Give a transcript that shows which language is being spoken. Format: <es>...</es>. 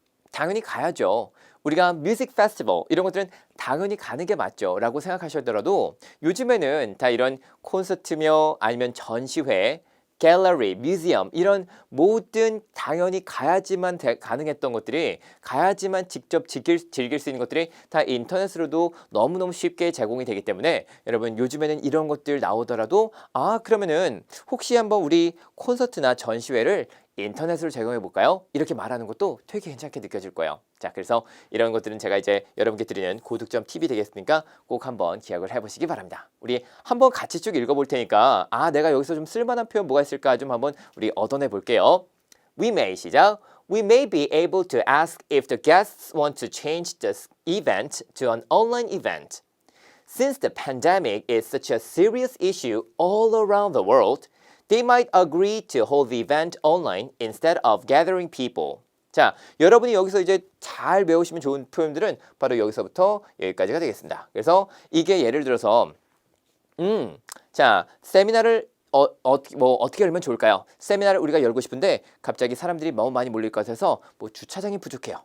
<ko>당연히 가야죠. 우리가 뮤직 페스티벌 이런 것들은 당연히 가는 게 맞죠 라고 생각하셨더라도 요즘에는 다 이런 콘서트며 아니면 전시회, 갤러리, 뮤지엄 이런 모든 당연히 가야지만 가능했던 것들이 가야지만 직접 즐길 수 있는 것들이 다 인터넷으로도 너무너무 쉽게 제공이 되기 때문에 여러분 요즘에는 이런 것들 나오더라도 그러면은 혹시 한번 우리 콘서트나 전시회를 인터넷으로 제공해 볼까요? 이렇게 말하는 것도 되게 괜찮게 느껴질 거예요. 자, 그래서 이런 것들은 제가 이제 여러분께 드리는 고득점 팁이 되겠으니까 꼭 한번 기억을 해보시기 바랍니다. 우리 한번 같이 쭉 읽어볼 테니까 내가 여기서 좀 쓸만한 표현 뭐가 있을까 좀 한번 우리 얻어내 볼게요.</ko> <en>We may 시작. We may be able to ask if the guests want to change the event to an online event. Since the pandemic is such a serious issue all around the world, they might agree to hold the event online instead of gathering people.</en> <ko>자, 여러분이 여기서 이제 잘 배우시면 좋은 표현들은 바로 여기서부터 여기까지가 되겠습니다. 그래서 이게 예를 들어서 자, 세미나를 어떻게 열면 좋을까요? 세미나를 우리가 열고 싶은데 갑자기 사람들이 너무 많이 몰릴 것 같아서 주차장이 부족해요.</ko>